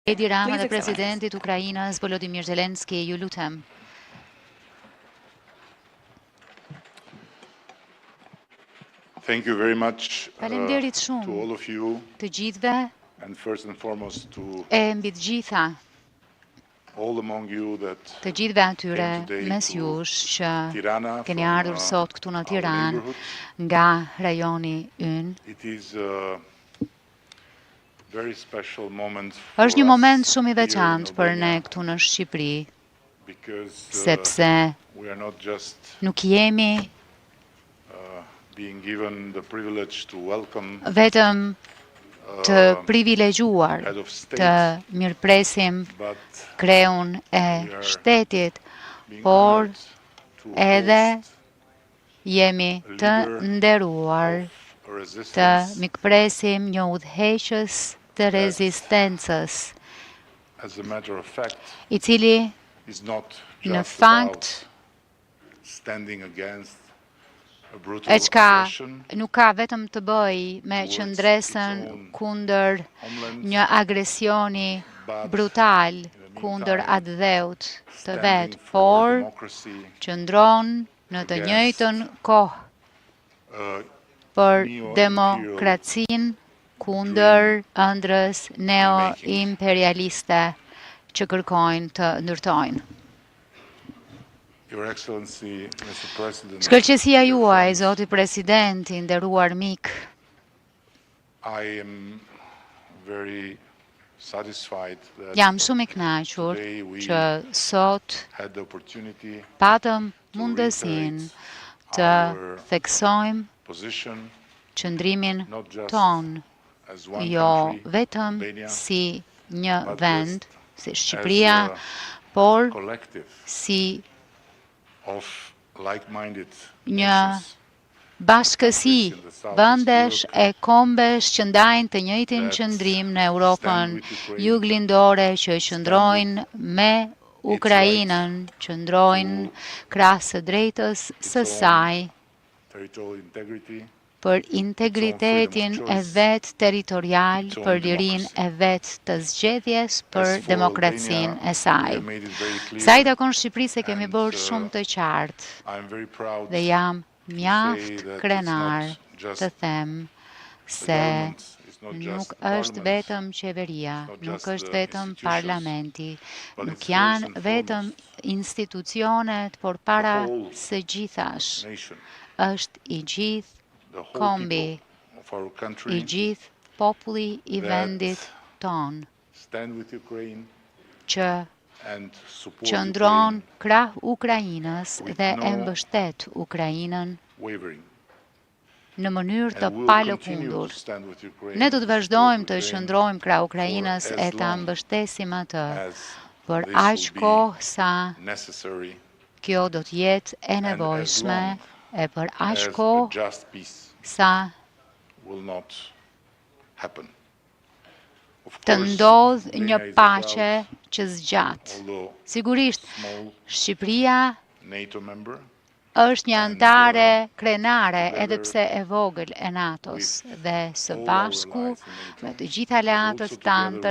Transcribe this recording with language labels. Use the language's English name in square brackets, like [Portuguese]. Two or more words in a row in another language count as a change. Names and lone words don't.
[Albanian] Edi Rama dhe presidentit Ukrainës Volodymyr Zelensky, ju lutem. [English] Thank you very much [Albanian] Faleminderit [English] to [Albanian] shumë [English] all of you, [Albanian] të gjithëve [English] and first and foremost to [Albanian] e mbi të gjitha, [English] all among you that [Albanian] të gjithëve atyre [English] came today [Albanian] mes [English] to [Albanian] jush që Tirana keni [English] from [Albanian] ardhur sot këtu në [English] our [Albanian] Tiranë [English] neighborhood. [Albanian] nga rajoni ynë. [English] It is a very special moment [Albanian] Është një [English] for [Albanian] moment [English] us [Albanian] shumë i [English] here in [Albanian] veçantë për ne [English] Albania [Albanian] këtu në Shqipëri, [English] because [Albanian] sepse [English] we are not just [Albanian] nuk jemi [English] being given the privilege to welcome [Albanian] vetëm të privilegjuar [English] head of [Albanian] të [English] state, [Albanian] mirëpresim [English] but [Albanian] kreun e [English] we are [Albanian] shtetit, [English] being [Albanian] por [English] honored to [Albanian] edhe [English] host [Albanian] jemi të nderuar [English] a [Albanian] të [English] resistance [Albanian] mikpresim një udhëheqës të rezistencës, [English] as a matter of fact [Albanian] i cili [English] is not [Albanian] në [English] just [Albanian] fakt [English] about standing against a [Albanian] e [English] brutal [Albanian] çka [English] aggression [Albanian] nuk ka vetëm të bëj me [English] towards [Albanian] qëndresën [English] its own [Albanian] kundër [English] homeland, [Albanian] një agresioni [English] but [Albanian] brutal [English] in the [Albanian] kundër [English] meantime, [Albanian] atë dheut të [English] standing [Albanian] vet, [English] for [Albanian] por [English] democracy, [Albanian] qëndron në të njëjtën kohë uh, për [English] neo-imperial [Albanian] demokracinë kundër ëndrës neo-imperialiste që kërkojnë të ndërtojnë. [English] Your Excellency, Mr. President, [Albanian] Shkëlqësia [English] dear [Albanian] juaj, [English] friends, [Albanian] Zoti President, i nderuar mik, [English] I am very satisfied that [Albanian] jam shumë i kënaqur [English] today we [Albanian] që sot [English] had the opportunity [Albanian] patëm [English] to [Albanian] mundësinë [English] reiterate [Albanian] të [English] our [Albanian] theksojmë [English] position [Albanian] qëndrimin [English] not just [Albanian] ton, [English] as one [Albanian] jo [English] country, [Albanian] vetëm [English] Albania, [Albanian] si një [English] but [Albanian] vend, [English] just [Albanian] si [English] as [Albanian] Shqipëria, [English] a [Albanian] por [English] collective [Albanian] si [English] of like-minded [Albanian] një [English] nations [Albanian] bashkësi, [English] in the Southeast [Albanian] vendesh [English] Europe [Albanian] e kombesh që ndajnë të njëjtin [English] that [Albanian] qëndrim në [English] stand [Albanian] Europën [English] with Ukraine, [Albanian] juglindore, që qëndrojnë me Ukrainën, qëndrojnë krahas së drejtës së [English] own [Albanian] saj [English] territorial integrity, [Albanian] për integritetin e vet territorial, [English] its own [Albanian] për lirinë [English] democracy. [Albanian] e vet të zgjedhjes, [English] As [Albanian] për [English] for [Albanian] demokracinë [English] Albania, [Albanian] e saj. [English] we have made it very clear, [Albanian] Sa i takon Shqipërisë e kemi [English] and, [Albanian] bërë shumë të qartë [English] I'm very proud [Albanian] dhe jam [English] to [Albanian] mjaft [English] say that it's [Albanian] krenar [English] not just [Albanian] të them [English] the [Albanian] se [English] government, it's not just [Albanian] nuk [English] the [Albanian] është [English] parliament, [Albanian] vetëm qeveria, [English] it's not [Albanian] nuk [English] just [Albanian] është [English] the [Albanian] vetëm [English] institutions, [Albanian] parlamenti, [English] but [Albanian] nuk [English] it's first [Albanian] janë [English] and [Albanian] vetëm [English] foremost [Albanian] institucionet, por para [English] whole [Albanian] së gjithash, [English] nation, [Albanian] është i gjithë [English] the whole [Albanian] kombi, [English] people of our [Albanian] i [English] country [Albanian] gjithë populli i [English] that [Albanian] vendit ton, [English] stand with Ukraine [Albanian] që [English] and support [Albanian] qëndron [English] Ukraine [Albanian] krah Ukrainës [English] with [Albanian] dhe e [English] no [Albanian] mbështet Ukrainën [English] wavering. [Albanian] në mënyrë të [English] And we will continue [Albanian] palëkundur. [English] to stand with Ukraine, [Albanian] Ne do të [English] support [Albanian] vazhdojmë të [English] Ukraine [Albanian] qëndrojmë krah Ukrainës [English] for [Albanian] e [English] as [Albanian] ta [English] long [Albanian] mbështesim atë [English] as [Albanian] për [English] this [Albanian] aq [English] will be [Albanian] kohë sa [English] necessary [Albanian] kjo do të jetë e [English] and as [Albanian] nevojshme [English] long [Albanian] e për aq [English] as a [Albanian] kohë [English] just peace [Albanian] sa [English] will not happen. Of [Albanian] të [English] course, [Albanian] ndodh [English] Albania [Albanian] një [English] is a [Albanian] paqe [English] proud, [Albanian] që zgjat. [English] although [Albanian] Sigurisht, [English] small [Albanian] Shqipëria [English] NATO member, [Albanian] është një [English] and, [Albanian] antare krenare [English] together [Albanian] edhe pse e vogël e NATO-s [English] with [Albanian] dhe së [English] all our [Albanian] bashku [English] allies in NATO, [Albanian] me të gjithë aleatët [English] also [Albanian] tanë [English] together